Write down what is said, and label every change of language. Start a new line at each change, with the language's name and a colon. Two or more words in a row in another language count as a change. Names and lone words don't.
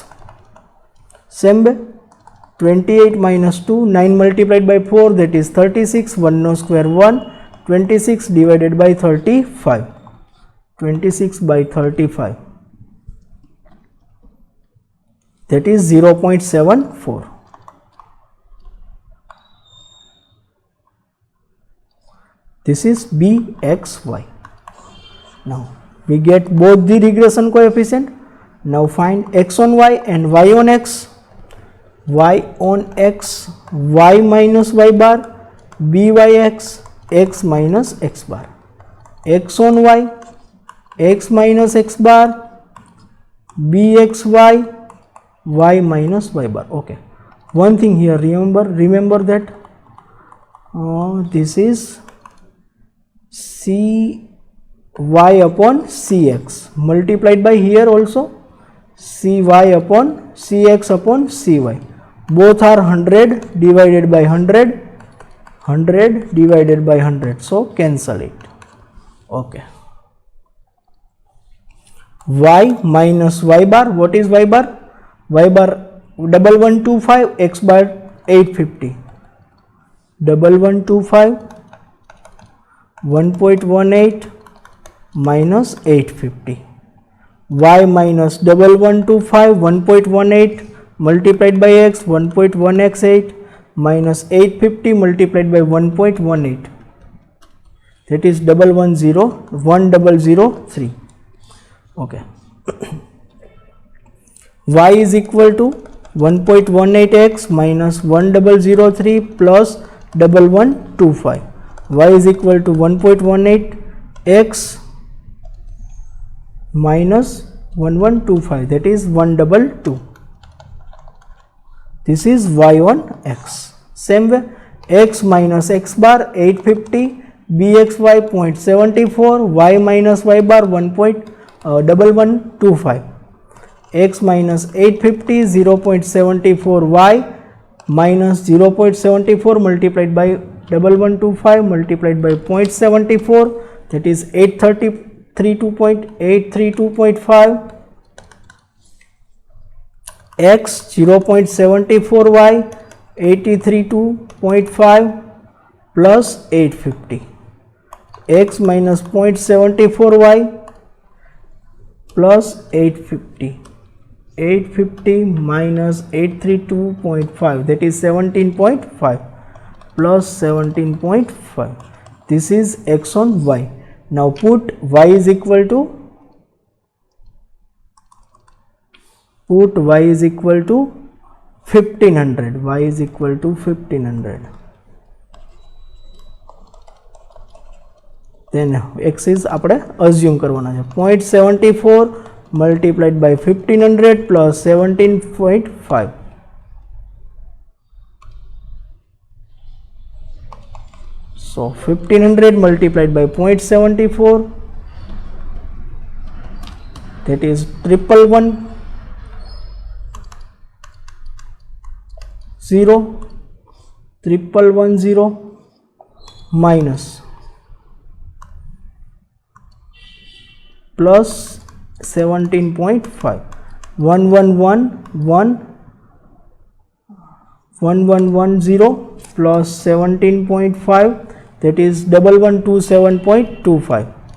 English: Same way, 28 minus 2, 9 multiplied by 4, that is 36, 1 no square 1, 26 divided by 35, 26 by 35, that is 0.74. This is BXY. Now we get both the regression coefficient. Now find x on y and y on x. Y on x, y minus y bar, BYX, x minus x bar. X on y, x minus x bar, BXY, y minus y bar. Okay. One thing here, remember that this is cy upon cx multiplied by here also cy upon cx upon cy. Both are 100 divided by 100, 100 divided by 100, so cancel it. Okay. Y minus y bar, what is y bar? Y bar 1125, x bar 850. 1125, 1.18 minus 850. Y minus 1125, 1.18 multiplied by x, 1.1x8 minus 850 multiplied by 1.18, that is 1103. Okay. Y is equal to 1.18x minus 1003 plus 1125. Y is equal to 1.18x minus 1125, that is 122. This is y on x. Same way, x minus x bar 850, bxy 0.74, y minus y bar 1.1125, x minus 850, 0.74 y minus 0.74 multiplied by 1125 multiplied by 0.74, that is 832.5, x 0.74 y 832.5 plus 850, x minus 0.74 y plus 850, 850 minus 832.5, that is 17.5 plus 17.5. This is x on y. Now put y is equal to 1500. Y is equal to 1500. Then x is
Gujarati: આપણે assume કરવાના છે
English: 0.74 multiplied by 1500 plus 17.5. So 1500 multiplied by 0.74, that is 11110 minus plus 17.5, 1110 plus 17.5, that is 1127.25.